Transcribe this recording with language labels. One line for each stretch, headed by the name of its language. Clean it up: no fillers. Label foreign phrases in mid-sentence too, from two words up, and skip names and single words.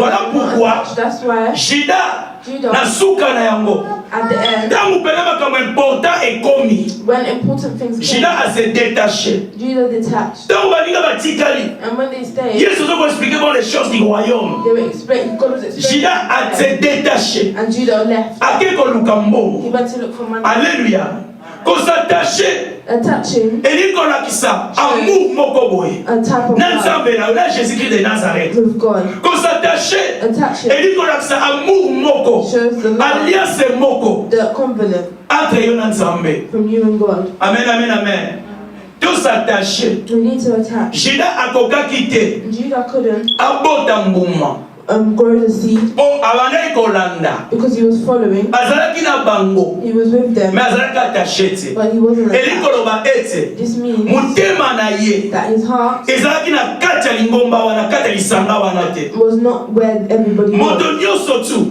English: That's why Judah, at the end, when important things came, Judah detached. And when they stayed, they were explaining, God was explaining. And Judah left. He went to look for money.
French: Alléluia.
English: Attaching
Lingala: amour moko boy na Jésus-Christ de Nazareth.
English: Attaching
Lingala: amour moko, alliance moko,
English: the covenant
Lingala: entre yo na Nzambe.
English: from you and God.
French: Amen, amen, amen. Tous attachés.
English: We need to attach.
Lingala: Judah akokaki te.
English: Judah couldn't
Lingala: abota mbuma.
English: Grow the seed because he was following. He was with them, but he wasn't attached. This means that his heart was not where everybody was.